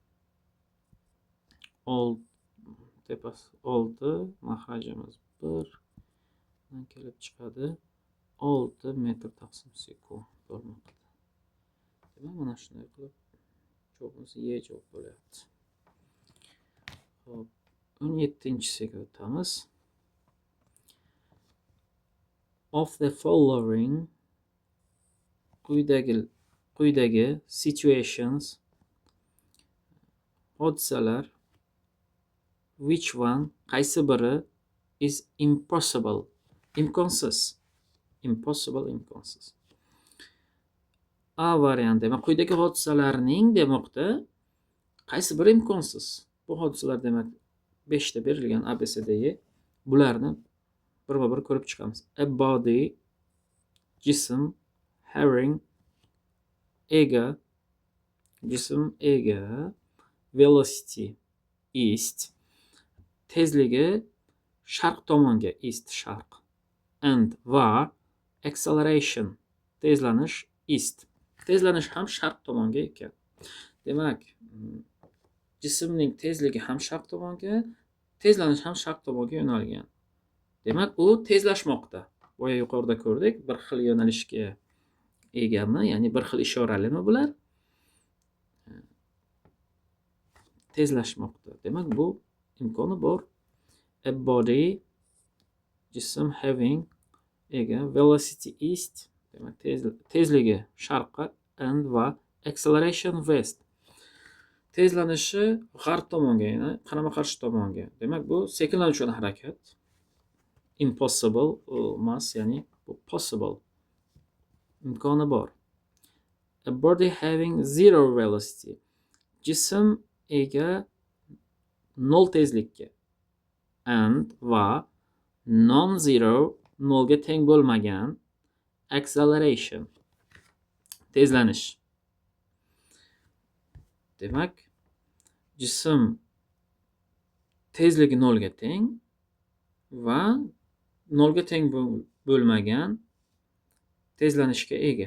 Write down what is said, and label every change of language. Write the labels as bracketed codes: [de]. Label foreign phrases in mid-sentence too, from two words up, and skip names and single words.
[uz] 6 mahrajimiz 1 bundan kelib chiqadi 6 metr taqsim sekund bo'lmoqda demak mana shunday qilib javobimiz E javob bo'lyapti hop 17-siga o'tamiz [en] of the following quyidagi situations hodisalar which one [uz] qaysi biri [en] is impossible imkonsiz [uz] A varianti demak quyidagi hodisalarning demoqda qaysi biri imkonsiz bu hodisalar demak 5 ta berilgan ABCDE bularni birma bir ko'rib chiqamiz [en] a body [uz] jism having jism velocity ist tezligi sharq tomonga, east sharq, and va acceleration tezlanish east. Tezlanish ham sharq tomonga ekan. Demak, jismning tezligi ham sharq tomonga, tezlanish ham sharq tomonga yo'nalgan. Demak, u tezlashmoqda. Boya yuqorida ko'rdik, bir xil yo'nalishga egami, ya'ni bir xil ishoralimi bular? Tezlashmoqda. Demak, bu imkoni bor. [en] A body, jism having ega velocity east, [uz] demak tezligi sharqqa, and va [en] acceleration west. [uz] Tezlanishi g'arb tomonga, ya'ni qarama-qarshi tomonga. Demak, bu sekinlanuvchan harakat. Impossible emas, ya'ni bu possible. Imkoni bor. [en] A body having zero velocity. [uz] Jism ega nol tezlikka. And va non-zero, nolga teng bo'lmagan acceleration. Tezlanish. Demak, jism tezligi nolga teng va nolga teng bo'lmagan tezlanishga ega.